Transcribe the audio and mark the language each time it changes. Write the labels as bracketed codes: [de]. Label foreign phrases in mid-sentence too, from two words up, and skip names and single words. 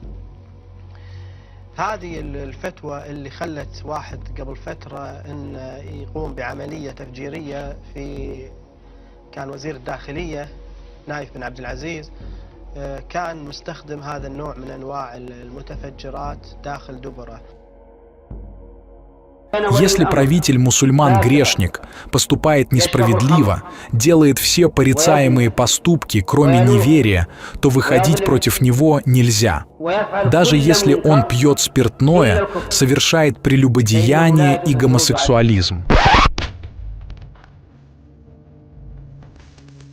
[ar] هذه الفتوى اللي خلت واحد قبل فترة أن يقوم بعملية تفجيرية كان وزير الداخلية نايف بن عبد العزيز، كان مستخدم هذا النوع من أنواع المتفجرات داخل دبره. [ru] Если правитель мусульман-грешник поступает несправедливо, делает все порицаемые поступки, кроме неверия, то выходить против него нельзя. Даже если он пьет спиртное, совершает прелюбодеяние и гомосексуализм.